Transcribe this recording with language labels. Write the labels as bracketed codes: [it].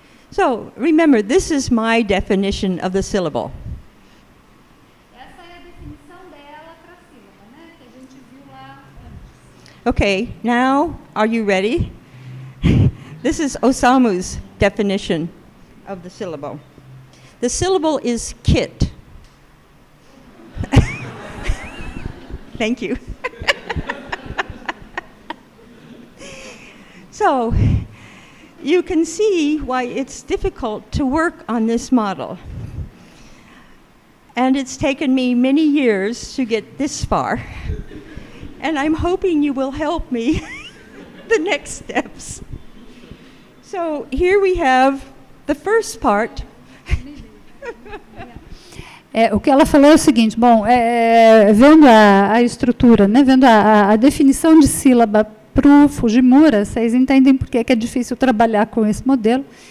[en] So, remember, this is my definition of the syllable. [pt] Essa é a definição dela para a sílaba, né, que a gente viu lá antes. [en] Okay, now, are you ready? This is Osamu's definition of the syllable. The syllable is kit. Thank you. So, you can see why it's difficult to work on this model. And it's taken me many years to get this far. And I'm hoping you will help me the next steps. So here we have the first part. [pt] O que ela falou é o seguinte, bom, vendo a estrutura, né, vendo a definição de sílaba para o Fujimura, vocês entendem por que é difícil trabalhar com esse modelo.